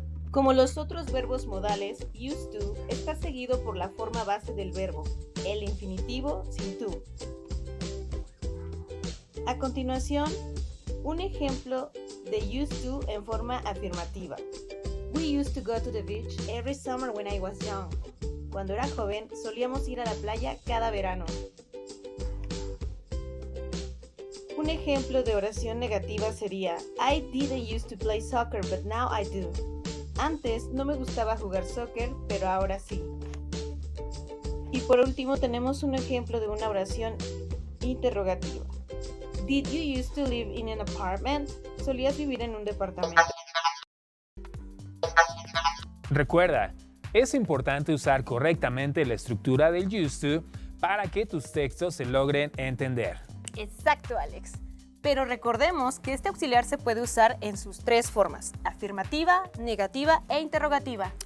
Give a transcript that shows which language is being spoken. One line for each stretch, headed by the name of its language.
Spanish: Como los otros verbos modales, used to está seguido por la forma base del verbo, el infinitivo sin to. A continuación, un ejemplo de used to en forma afirmativa.
English: We used to go to the beach every summer when I was young.
Spanish: Cuando era joven, solíamos ir a la playa cada verano. Un ejemplo de oración negativa sería
English: I didn't used to play soccer, but now I do.
Spanish: Antes no me gustaba jugar soccer, pero ahora sí. Y por último tenemos un ejemplo de una oración interrogativa.
English: Did you used to live in an apartment?
Spanish: ¿Solías vivir en un departamento? Recuerda, es importante usar correctamente la estructura del used to para que tus textos se logren entender. Exacto, Alex. Pero recordemos que este auxiliar se puede usar en sus tres formas: afirmativa, negativa e interrogativa.